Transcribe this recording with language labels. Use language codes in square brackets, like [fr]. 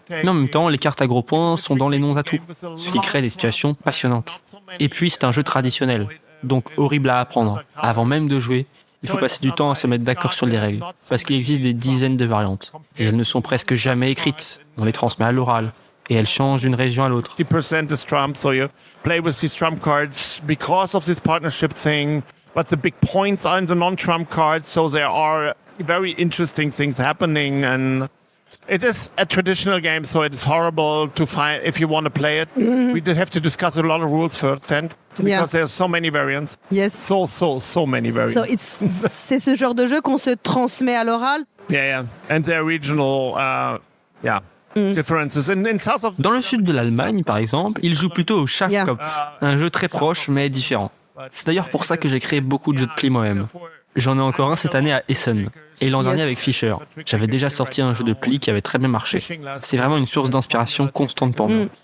[fr] Mais en même temps, les cartes à gros points sont dans les non-atouts, ce qui crée des situations passionnantes. Et puis, c'est un jeu traditionnel, donc horrible à apprendre. Avant même de jouer, il faut passer du temps à se mettre d'accord sur les règles, parce qu'il existe des dizaines de variantes. Et elles ne sont presque jamais écrites. On les transmet à l'oral. Et elles changent d'une région à l'autre. [en] 50% is trump, so you play with these trump cards because of this partnership thing. But the big points are in the non-trump cards, so there are very interesting things happening. And it is a traditional game, so it is horrible to find if you want to play it. We do have to discuss a lot of rules first, and because there's so many variants. Yes. So many variants. [fr] So c'est ce genre de jeu qu'on se transmet à l'oral. [en] Yeah. And there are regional, differences. In south of [fr] Dans le sud de l'Allemagne, par exemple, ils jouent plutôt au Schafkopf, un jeu très proche mais différent. C'est d'ailleurs pour ça que j'ai créé beaucoup de jeux de pli moi-même. J'en ai encore un cette année à Essen, et l'an dernier avec Fischer. J'avais déjà sorti un jeu de pli qui avait très bien marché. C'est vraiment une source d'inspiration constante pour moi.